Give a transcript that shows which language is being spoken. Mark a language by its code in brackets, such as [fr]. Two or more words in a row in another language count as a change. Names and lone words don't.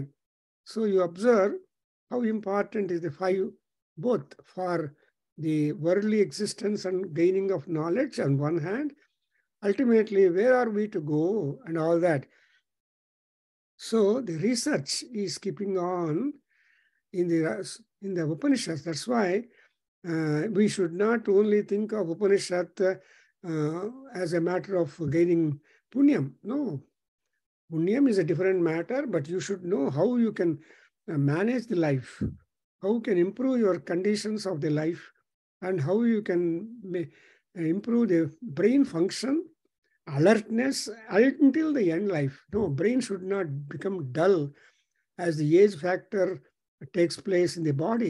[en] So you observe how important is the 5, both for the worldly existence and gaining of knowledge on one hand, ultimately where are we to go and all that. So the research is keeping on in the Upanishads. That's why we should not only think of Upanishad as a matter of gaining punyam. No, punyam is a different matter, but you should know how you can manage the life, how you can improve your conditions of the life, and how you can improve the brain function, alertness until the end life. No, brain should not become dull as the age factor takes place in the body.